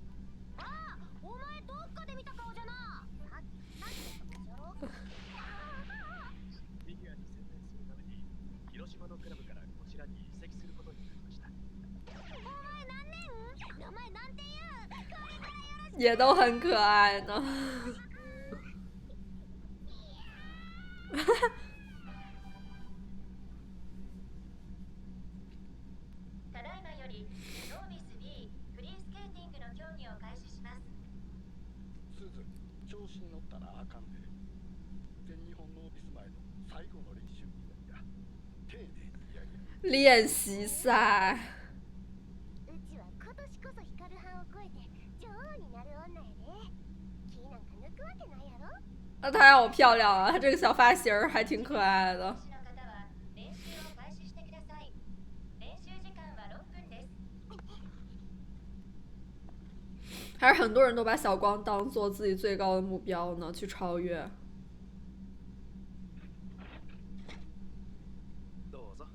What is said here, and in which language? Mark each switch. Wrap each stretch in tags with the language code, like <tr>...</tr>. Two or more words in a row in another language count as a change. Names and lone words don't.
<ja>ああ、お前どっかで見た顔じゃな。さっき何て言ったかしろ。フィギュアに専念するために広島のクラブからこちらに移籍することになりました。お前何年？名前なんて言う？これからよろしく。</ja> <zh>也都很可爱呢。</zh> <ja>ただいまよりノービス B フリースケーティングの競技を開始します。すず、調子に乗ったらあかんで。全日本ノービス前の最後の練習にや丁寧にやり</ja> <zh>练习赛。</zh> <ja>うちは今年こそ光る班を超えて女王になる女やで。気なんか抜くわけないやろ。</ja> <zh>啊，她好漂亮啊！她这个小发型儿还挺可爱的。</zh> <ja>選手の方は練習を開始してください。練習時間は6分です。</ja> <zh>还是很多人都把小光当做自己最高的目标呢，去超越。</zh> <ja>どうぞ。</ja>